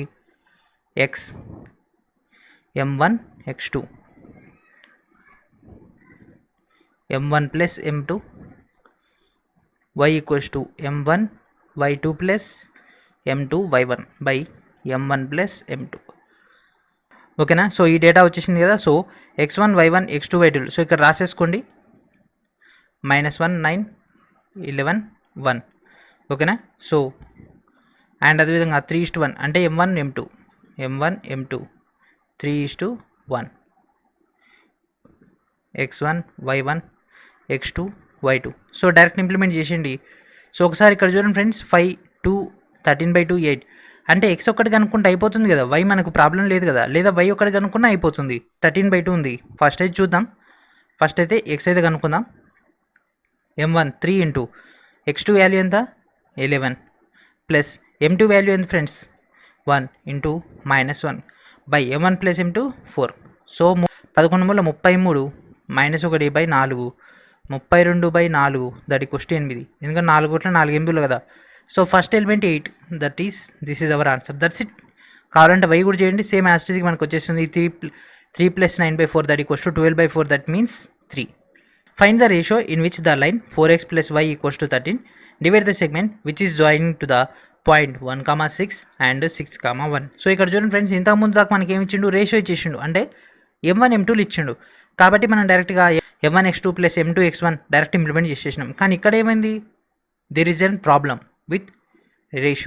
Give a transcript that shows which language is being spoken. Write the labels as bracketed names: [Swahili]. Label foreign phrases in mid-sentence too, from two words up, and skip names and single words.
[English] x m1 x2 m1 plus m2 y equals to m1 y2 plus m2 y1 by m1 plus m2. [Telugu] ఓకేనా. సో ఈ డేటా వచ్చేసింది కదా. సో x1 y1 x2 y2. సో ఇక్కడ రాసేసుకోండి -1 9 11 1. ఓకేనా. [English] so and [Telugu] అదేవిధంగా 3:1 అంటే m1 m2 3:1 x1 y1 x2 y2. [English] so direct implement [Telugu] చేసేయండి. సో ఒకసారి ఇక్కడ చూడండి ఫ్రెండ్స్, 5 2 13/2 8 అంటే ఎక్స్ ఒక్కటి కనుక్కుంటే అయిపోతుంది కదా, వై మనకు ప్రాబ్లం లేదు కదా, లేదా వై ఒక్కటి కనుక్కున్నా అయిపోతుంది. 13/2 ఉంది. ఫస్ట్ అయితే చూద్దాం. ఫస్ట్ అయితే ఎక్స్ అయితే కనుక్కుందాం. m1 3 ఇంటూ x2 వాల్యూ ఎంత 11 ప్లస్ m2 వాల్యూ ఎంత ఫ్రెండ్స్ 1 ఇంటూ -1 బై m1 ప్లస్ m2 4. [English] so 11 33 -1 by 4 32/4 that equals to 8. [Telugu] ఎందుకంటే 4 కోట్ల 4 8 కదా. సో ఫస్ట్ ఎలిమెంట్ 8, [English] this is our answer. that's it. [Telugu] కావాలంటే వై కూడా చేయండి, సేమ్ యాస్టిక్ మనకు వచ్చేస్తుంది. [English] 3 plus 9/4 that equals to 12/4 that means 3. find the ratio in which the line 4x plus y equals to 13 divide the segment which is joining to the point 1,6 and 6,1. [Telugu] సో ఇక్కడ చూడండి ఫ్రెండ్స్, ఇంతకుముందు దాకా మనకి ఏమి ఇచ్చిండు, రేషియో ఇచ్చేసిండు, అంటే m1 m2లు ఇచ్చిండు. కాబట్టి మనం డైరెక్ట్గా m1 x2 ప్లస్ m2 x1 డైరెక్ట్ ఇంప్లిమెంట్ చేసేసినాం. కానీ ఇక్కడ ఏమైంది, [English] there is an problem with ratio.